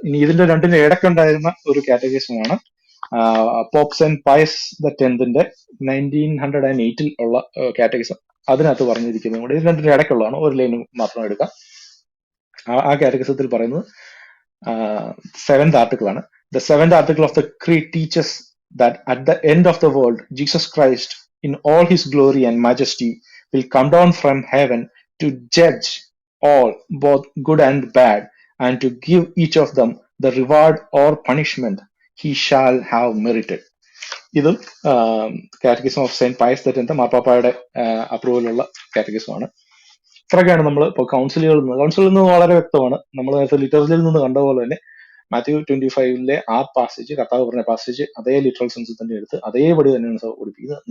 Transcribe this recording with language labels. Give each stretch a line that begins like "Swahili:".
Malayalam: ഇനി ഇതിന്റെ രണ്ടിന്റെ ഇടയ്ക്കുണ്ടായിരുന്ന ഒരു കാറ്റഗിസമാണ് pop saint Pius the 10th 1908 ഉള്ള കാറ്റഗിസം. അതിനകത്ത് പറഞ്ഞിരിക്കുന്നത് കൂടെ ഇത് രണ്ടിന്റെ ഇടയ്ക്കുള്ളതാണ്, ഒരു ലൈൻ മാത്രം എടുക്കാം. ആ കാറ്റഗിസത്തിൽ പറയുന്നത് 7th ആർട്ടിക്കിൾ ആണ്.
English: The 7th article of the Creed teaches that at the end of the world, Jesus Christ, in all his glory and majesty, will come down from heaven to judge all, both good and bad, and to give each of them the reward or punishment he shall have merited.
Malayalam: ഇതും catechism of saint Pius the 10th മാർപ്പാപ്പയുടെ അപ്രൂവലുള്ള കാറ്റഗിസമാണ്. ഇത്രയൊക്കെയാണ് നമ്മൾ ഇപ്പോൾ കൗൺസിലുകളിൽ നിന്ന് വളരെ വ്യക്തമാണ്. നമ്മൾ നേരത്തെ ലിറ്ററേച്ചറിൽ നിന്ന് കണ്ട പോലെ തന്നെ മാത്യു 25 ആ പാസേജ്, കർത്താവ് പറഞ്ഞ പാസേജ് അതേ ലിറ്ററൽ സെൻസിൽ തന്നെ എടുത്ത് അതേപടി തന്നെയാണ് സഭ പഠിപ്പിക്കുന്നത്.